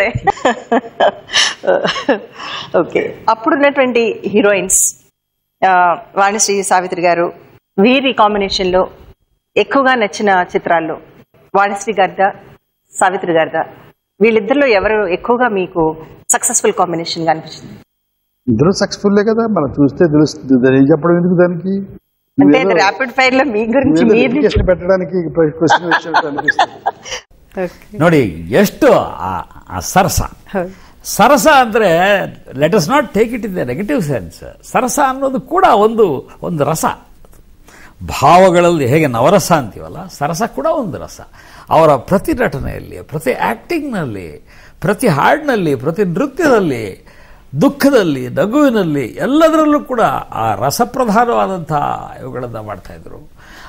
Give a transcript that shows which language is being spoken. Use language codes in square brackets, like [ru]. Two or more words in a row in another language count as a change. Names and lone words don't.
[te] ఓకే, అప్పుడున్నటువంటి హీరోయిన్స్ వాణిశ్రీ, సావిత్రి గారు, వీరి కాంబినేషన్ లో ఎక్కువగా నచ్చిన చిత్రాల్లో వాణిశ్రీ గారిదా, సావిత్రి గారిదా? వీళ్ళిద్దరిలో ఎవరు ఎక్కువగా మీకు [en] successful combination [te] గా అనిపించింది? ఇద్దరు సక్సెస్ఫుల్లే కదా, మనం చూస్తే తెలుస్తుంది. ఏం చెప్పడం ఎందుకు దానికి? అంటే [en] rapid fire [te] లో మీ గురించి పెట్టడానికి [kn] ನೋಡಿ ಎಷ್ಟು ಸರಸ ಅಂದ್ರೆ [en] let us not take it in the negative sense. [kn] ಸರಸ ಅನ್ನೋದು ಕೂಡ ಒಂದು ರಸ. ಭಾವಗಳಲ್ಲಿ ಹೇಗೆ ನವರಸ ಅಂತೀವಲ್ಲ, ಸರಸ ಕೂಡ ಒಂದು ರಸ. ಅವರ ಪ್ರತಿ ನಟನೆಯಲ್ಲಿ, ಪ್ರತಿ ಆಕ್ಟಿಂಗ್ನಲ್ಲಿ, ಪ್ರತಿ ಹಾಡಿನಲ್ಲಿ, ಪ್ರತಿ ನೃತ್ಯದಲ್ಲಿ, ದುಃಖದಲ್ಲಿ, ನಗುವಿನಲ್ಲಿ, ಎಲ್ಲದರಲ್ಲೂ ಕೂಡ ಆ ರಸಪ್ರಧಾನವಾದಂತಹ ಇವುಗಳನ್ನು ಮಾಡ್ತಾ ಇದ್ರು.